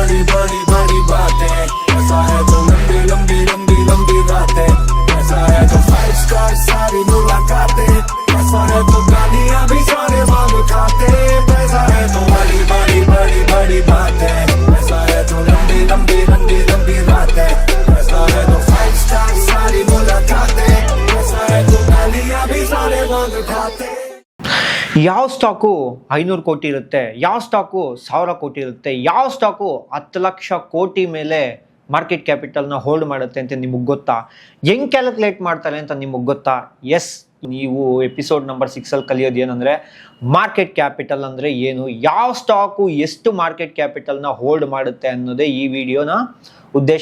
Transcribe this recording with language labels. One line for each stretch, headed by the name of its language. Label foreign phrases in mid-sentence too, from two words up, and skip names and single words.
Hindi: बड़ी बड़ी बातें, ऐसा है तो लंबी लंबी लंबी लंबी रातें, ऐसा है तो 5 स्टार सारी मुलाकातें, ऐसा है तो गालियां भी सारे मांग खाते, ऐसा है तो बड़ी बड़ी बड़ी बड़ी बातें, ऐसा है तो लंबी लंबी लंबी लंबी रातें, ऐसा है तो 5 स्टार सारी मुलाकातें, ऐसा है तो गालियां भी सारे मांग खाते।
Kannada: ಯಾವ ಸ್ಟಾಕು 500 ಕೋಟಿ ಇರುತ್ತೆ, ಯಾವ ಸ್ಟಾಕು 1000 ಕೋಟಿ ಇರುತ್ತೆ, ಯಾವ ಸ್ಟಾಕು 10 ಲಕ್ಷ ಕೋಟಿ ಮೇಲೆ
English: market capitalನ hold
Kannada: ಮಾಡುತ್ತೆ ಅಂತ ನಿಮಗೆ ಗೊತ್ತಾ? ಹೆಂಗೆ ಕ್ಯಾಲ್ಕುಲೇಟ್ ಮಾಡ್ತಾರೆ ಅಂತ ನಿಮಗೆ ಗೊತ್ತಾ? ಎಸ್, ನೀವು
English: episode number
Kannada: 6 ಕಲಿಯೋದು ಏನಂದರೆ
English: market capital
Kannada: ಅಂದರೆ ಏನು, ಯಾವ ಸ್ಟಾಕು ಎಷ್ಟು
English: market capitalನ hold
Kannada: ಮಾಡುತ್ತೆ ಅನ್ನೋದೇ ಈ ವಿಡಿಯೋನ ಉದ್ದೇಶ.